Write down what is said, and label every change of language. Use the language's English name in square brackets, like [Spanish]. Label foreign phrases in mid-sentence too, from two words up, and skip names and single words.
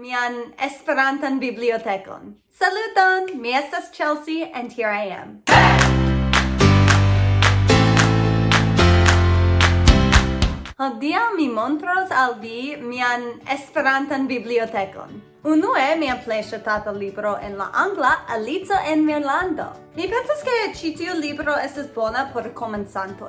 [Esperanto] mian Esperantan bibliotekon. Saluton, mi estas Chelsea [English] and here I am. [Esperanto] Hodiaŭ mi montros al vi mian Esperantan bibliotekon. Unue, mia plej ŝatata libro en la angla, Alico en Irlando. Mi pensas ke ĉi tiu libro estas bona por komencantoj.